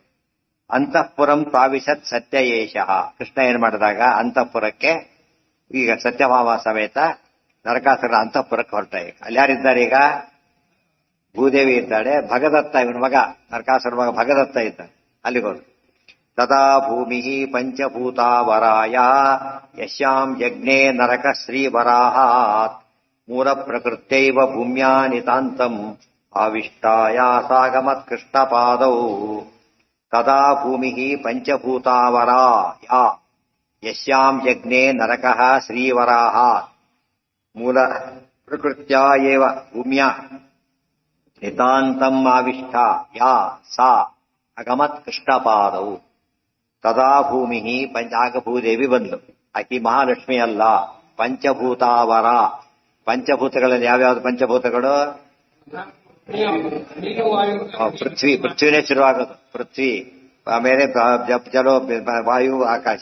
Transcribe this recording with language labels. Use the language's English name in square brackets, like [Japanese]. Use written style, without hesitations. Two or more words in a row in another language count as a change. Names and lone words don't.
[Sanskrit] ಅಂತಃಪುರಂ ಪ್ರಾವಿಶತ್ ಸತ್ಯ ಏಷಃ. [Kannada] ಕೃಷ್ಣ ಏನ್ ಮಾಡಿದಾಗ ಅಂತಃಪುರಕ್ಕೆ ಈಗ ಸತ್ಯಭಾಮ ಸಮೇತ ನರಕಾಸುರ ಅಂತಃಪುರಕ್ಕೆ ಹೊರಟ. ಈಗ ಅಲ್ಲಿ ಯಾರಿದ್ದಾರೆ? ಈಗ ಭೂದೇವಿ ಇದ್ದಾಳೆ, ಭಗದತ್ತ ಇವನ ಮಗ ನರಕಾಸುರ ಮಗ ಭಗದತ್ತ ಇದ್ದಾನೆ. ಅಲ್ಲಿಗೆ ಹೋದ್ರು. [Sanskrit] ತದಾ ಭೂಮಿ ಪಂಚಭೂತಾವರಾಯ ಯಶ್ಯಾಂ ಯಜ್ಞೆ ನರಕ ಶ್ರೀವರಾಹಾತ್ ಮೂಲ ಪ್ರಕೃತ್ಯೈವ ಭೂಮ್ಯಾ ನಿತಾಂತಂ ಆವಿಷ್ಟಾಯ ಸಾಗಮತ್ ಕೃಷ್ಣಪಾದೌ. ತದಾ ಭೂಮಿ ಪಂಚಭೂತಾವರಾಯ ಯಶ್ಯಾಂ ಯಜ್ಞೆ ನರಕಃ ಶ್ರೀವರಾಹಾತ್ ಮೂಲ ಪ್ರಕೃತ್ಯಾ ಏವ ಭೂಮ್ಯಾ ನಿತಾಂತಂ ಆವಿಷ್ಠಾ ಯಾ ಸಾ ಅಗಮತ್ ಕೃಷ್ಣಪಾದೌ. ತದಾ ಭೂಮಿ [Kannada] ಆಗ ಭೂದೇವಿ ಬಂದ್ಲು. ಆಕಿ ಮಹಾಲಕ್ಷ್ಮಿ ಅಲ್ಲ, ಪಂಚಭೂತಾವರ. ಪಂಚಭೂತಗಳಲ್ಲಿ ಯಾವ್ಯಾವ್ದು ಪಂಚಭೂತಗಳು? ಪೃಥ್ವಿನೇ ಶುರುವಾಗೋದು. ಪೃಥ್ವಿ, ಆಮೇಲೆ ಜಲೋ ವಾಯು ಆಕಾಶ.